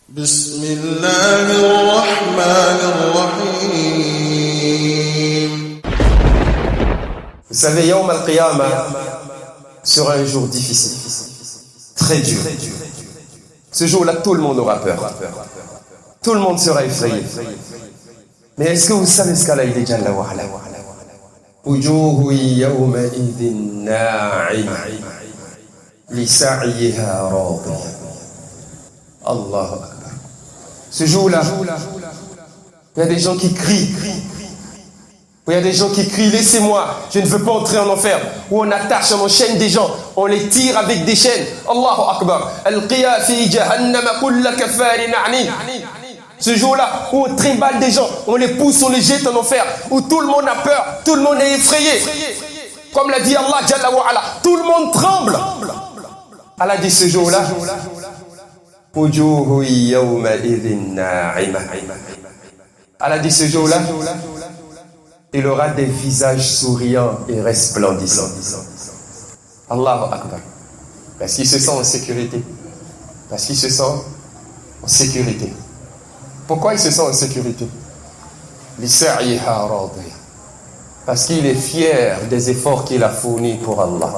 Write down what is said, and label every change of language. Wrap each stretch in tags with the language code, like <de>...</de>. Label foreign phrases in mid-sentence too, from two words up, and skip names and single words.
<ar>بسم الله الرحمن الرحيم.</ar> <fr>Vous savez,</fr> <ar>يوم القيامة</ar> <fr>sera un jour difficile, très dur. Ce jour-là, tout le monde aura peur. Tout le monde sera effrayé. Mais est-ce que vous savez ce qu'Allah dit</fr> <ar>جل وعلا? وجوه يومئذ ناعمة لسعيها راضية. الله أكبر.</ar> <fr>Ce jour-là, il y a des gens qui crient. Il y a des gens qui crient, laissez-moi, je ne veux pas entrer en enfer. Ou on attache, on enchaîne des gens, on les tire avec des chaînes.</fr> <ar>الله أكبر. ألقيا في جهنم كل كفار عنيد.</ar> <fr>Ce jour-là, où on trimballe des gens, on les pousse, on les jette en enfer, où tout le monde a peur, tout le monde est effrayé. Comme l'a dit Allah</fr> <ar>جل وعلا,</ar> <fr>tout le monde tremble. Allah dit ce jour-là,</fr> <ar>وجوه يومئذ ناعمة.</ar> <fr>Allah dit ce jour-là, il aura des visages souriants et resplendissants.</fr> <ar>الله أكبر.</ar> <fr>Parce qu'il se sent en sécurité. Parce qu'il se sent en sécurité. Pourquoi il se sent en sécurité? Parce qu'il est fier des efforts qu'il a fournis pour Allah.</fr>